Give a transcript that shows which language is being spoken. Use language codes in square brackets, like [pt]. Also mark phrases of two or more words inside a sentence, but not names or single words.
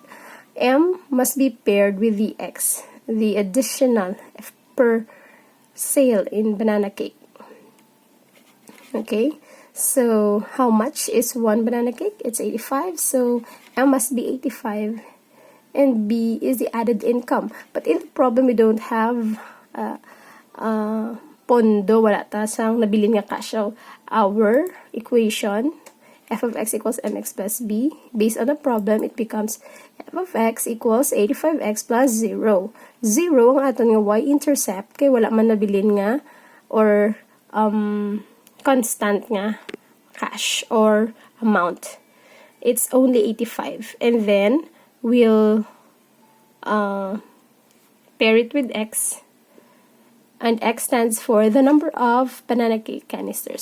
[en] M must be paired with the x, the additional f per sale in banana cake. Okay, so how much is 1 banana cake? It's 85, so M must be 85, and B is the added income. But in the problem, we don't have pondo, [hil] wala ta sang nabilin nga cash. [en] So our equation, f of x equals mx plus b. Based on the problem, it becomes f of x equals 85x plus 0. [hil] 0 ang aton nga y-intercept, kay wala man nabilin nga or constant nga [en] cash or amount. It's only 85. And then, we'll pair it with x. And x stands for the number of banana cake canisters.